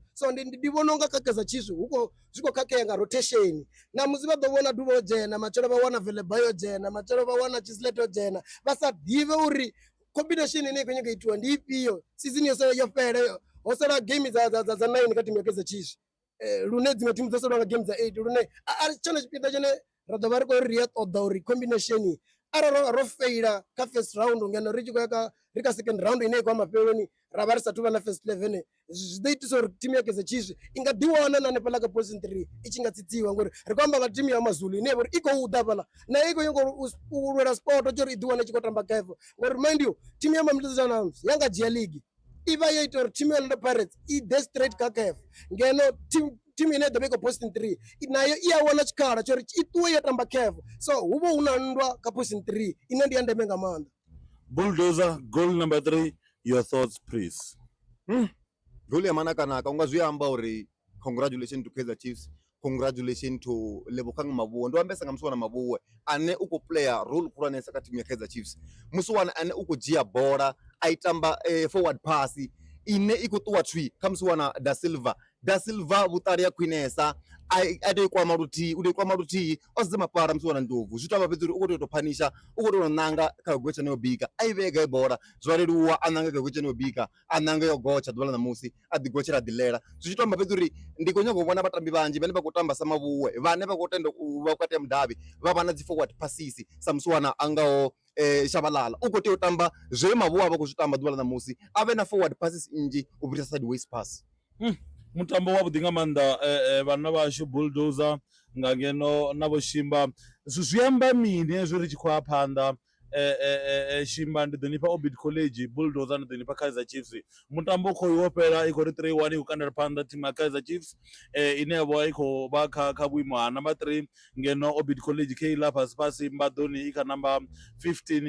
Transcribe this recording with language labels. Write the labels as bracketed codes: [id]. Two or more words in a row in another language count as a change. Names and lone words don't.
[ve] So ndi vhona unga kha Kaizer Chiefs huko zwiko khakhea nga rotation na musi vha ḓo vhona Dubo dzhena matshelo vha wana Velebayo dzhena matshelo vha wana Chisleto dzhena vha sa ḓivhe uri combination ine khou nyanga itiwa ndi ifhio. Season yo fhela ho sala game za 9 kha thimu ya Kaizer Chiefs lune dziṅwe thimu dzo sala nga game za 8 lune a tshone tshipinda tshine ra ḓo vha ri khou ri ya ṱoḓa uri combination arali ro feila kha [en] first round [ve] ngeno ri tshi khou ya ri kha [en] second round [ve] ine i khou mafheloni ra vha ri sathu vha na first 11 zwi ḓo itisa uri thimu ya Kaizer Chiefs i nga ḓiwana na hanefhaḽa kha position 3 i tshi nga tsitsiwa ngori ri khou amba nga thimu ya Mazulu ine i khou ḓa fhaḽa na i khou nyanga u lwela sport tsho uri i ḓiwane i tshi khou tamba CAF ngori [en] mind you [ve] thimu ya Mamelodi Sundowns ya nga dzhia league i vha yo ita uri thimu ya Orlando Pirates i ḓe straight kha CAF ngeno thimu ine ḓo vha i khou position 3 nayo i a wana tshikhala tsho uri i ṱuwe yo tamba CAF. So hu vha hu na nndwa kha position 3 ine ndi ya ndeme nga maanḓa. [en] Bulldozer, goal number 3, your thoughts please. [ve] Goal ya manakanaka unga zwi amba uri [en] congratulations to Kaizer Chiefs, congratulations to Lebogang Mabuwe. [ve] Ndo ambesa nga Muswana Mabuwe ane uko [en] player role [ve] khulwanesa kha thimu ya Kaizer Chiefs. Muswana ane uko dzhia bola a itamba [en] forward pass [ve] ine i khou ṱuwa thwi kha Muswana Da Silva vhuṱali ya khwinesa a tou kwama luthihi u tou kwama luthihi o sedza mapara Muswana Ndlovu zwi tou vha fhedza uri u khou tou phanisha u khou tou ṋanga kha gotsha yo bika a i vhega i bola zwa leluwa a ṋanga kha gotsha yo bika a ṋanga yo gotsha ḓuvha ḽa ṋamusi a ḓi gotshela ḓi ḽela zwi tshi tou amba fhedza uri ndi khou nyaga u vhona vhatambi vhanzhi vhane vha khou tamba sa Mabuwe vhane vha khou tenda u vha vhukati ha mudavhi vha vha na dzi [en] forward passes [ve] sa Muswana a ngaho Shabalala u khou tea u tamba zwe Mabuwe a vha khou zwi tamba ḓuvha ḽa ṋamusi a vhe na [en] forward passes [ve] nnzhi u fhirisa [en] sideways pass. [ve] Mutambo wavhuḓi nga maanḓa vhana vhashu Bulldozer nga ngeno na vho Shimba zwi amba mini hezwo ri tshi khou ya phanḓa Shimba ndi ḓo nifha Obid College, Bulldozer ndi ḓo nifha Kaizer Chiefs. Mutambo khou wo fhela i khou ri 3-1 i khou kandela phanḓa thimu ya Kaizer Chiefs ine ya vha i khou vha kha vhuimo ha number 3 ngeno Obid College khe iḽa fhasi Mbadoni i kha number 15.